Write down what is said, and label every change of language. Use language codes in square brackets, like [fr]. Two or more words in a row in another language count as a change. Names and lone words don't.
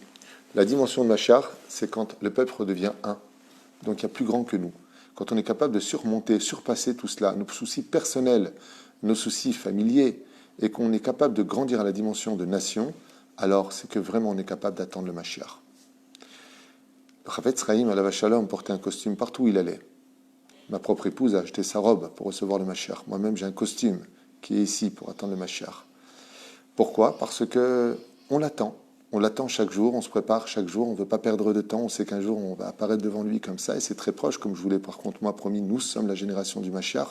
[fr] La dimension de Mashiach, c'est quand le peuple devient un. Donc il y a plus grand que nous. Quand on est capable de surmonter, surpasser tout cela, nos soucis personnels, nos soucis familiers, et qu'on est capable de grandir à la dimension de nation, alors c'est que vraiment on est capable d'attendre le Mashiach. Le Chavetz Chaim, [he] עליו השלום, [fr] portait un costume partout où il allait. Ma propre épouse a acheté sa robe pour recevoir le Mashiach. Moi-même, j'ai un costume qui est ici pour attendre le Mashiach. Pourquoi? Parce que on l'attend. On l'attend chaque jour, on se prépare chaque jour, on ne veut pas perdre de temps, on sait qu'un jour on va apparaître devant lui comme ça, et c'est très proche, comme je vous l'ai par contre moi promis, nous sommes la génération du Mashiach.